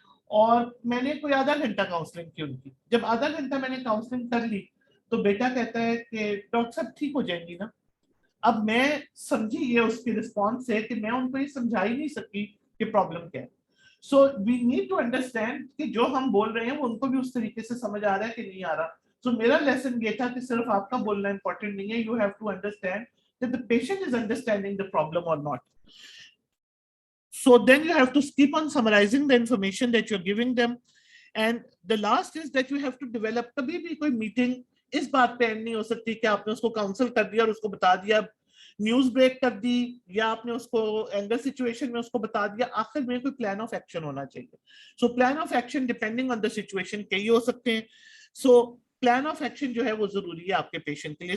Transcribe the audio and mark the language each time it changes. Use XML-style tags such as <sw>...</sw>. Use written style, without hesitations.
<hi>और मैंने कोई आधा घंटा काउंसलिंग की उनकी. जब आधा घंटा मैंने काउंसलिंग कर ली तो बेटा कहता है कि डॉक्टर साहब ठीक हो जाएंगी ना. अब मैं समझी ये उसकी रिस्पॉन्स है कि मैं उनको ये समझा ही नहीं सकी कि प्रॉब्लम क्या है.</hi> <en>So we need to understand</en> <hi>कि जो हम बोल रहे हैं वो उनको भी उस तरीके से समझ आ रहा है कि नहीं आ रहा. So मेरा लेसन ये था कि सिर्फ आपका बोलना important नहीं है.</hi> <en>You have to understand that the patient is understanding the problem or not. So then you have to keep on summarizing the information that you're giving them. And the last is that you have to develop.</en> <hi>कभी भी कोई meeting इस बात पे and नहीं हो सकती कि आपने उसको काउंसल कर दिया और उसको बता दिया, न्यूज ब्रेक कर दी, या आपने उसको एंगर सिचुएशन में उसको बता दिया. आखिर में कोई प्लान ऑफ एक्शन होना चाहिए.</hi> <en>so plan of action depending on the situation</en> <hi>कई हो सकते हैं. सो प्लान ऑफ एक्शन जो है वो जरूरी है आपके पेशेंट के लिए.</hi>